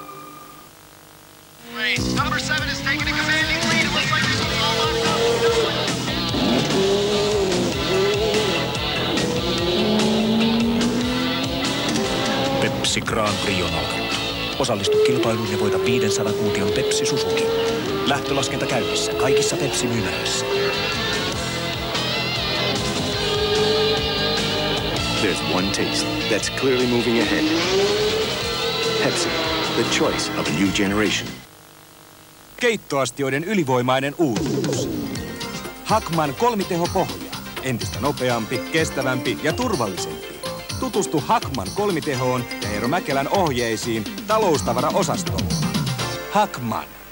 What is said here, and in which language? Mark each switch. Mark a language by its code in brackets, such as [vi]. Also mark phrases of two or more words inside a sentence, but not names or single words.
[fi] Pepsi Grand Prix on alkanut. Osallistu kilpailuun ja voita 500 kuution Pepsi Suzuki. Lähtölaskenta käynnissä kaikissa Pepsi-myymälöissä. [en] There's one taste that's clearly moving ahead. Pepsi, the choice of a new generation. [fi] Keittoastioiden ylivoimainen uutuus. Hackman kolmitehopohja. Entistä nopeampi, kestävämpi ja turvallisempi. Tutustu Hackman kolmitehoon ja Eero Mäkelän ohjeisiin taloustavaraosastolla. Hackman.